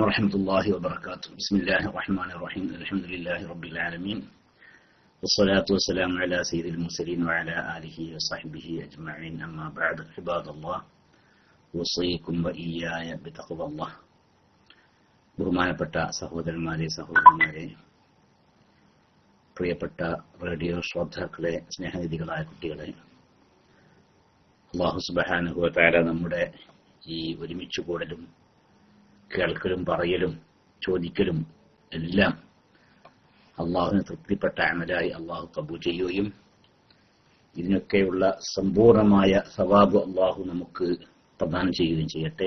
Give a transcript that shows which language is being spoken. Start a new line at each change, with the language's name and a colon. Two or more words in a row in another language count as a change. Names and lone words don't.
Arabic: ورحمة الله وبركاته. بسم الله الرحمن الرحيم. الحمد لله رب العالمين، والصلاة والسلام على سيد المرسلين وعلى آله وصحبه أجمعين. أما بعد، عباد الله، وصيكم وإياي بتقوى الله.
Malayalam: ബഹുമാനപ്പെട്ട സഹോദരന്മാരെ, സഹോദരന്മാരെ, പ്രിയപ്പെട്ട റേഡിയോ ശ്രോതാക്കളെ, സ്നേഹനിധികളായ കുട്ടികളെ, അല്ലാഹു
Arabic: سبحانه وتعالى
Malayalam: നമ്മുടെ ഈ ഒരുമിച്ച് കൂടലും കേൾക്കലും പറയലും ചോദിക്കലും എല്ലാം അള്ളാഹുവിന് തൃപ്തിപ്പെട്ട അമലായി അള്ളാഹു കബൂൽ ചെയ്യുകയും ഇതിനൊക്കെയുള്ള സമ്പൂർണമായ സവാബ് അള്ളാഹു നമുക്ക് പ്രദാനം ചെയ്യുകയും ചെയ്യട്ടെ.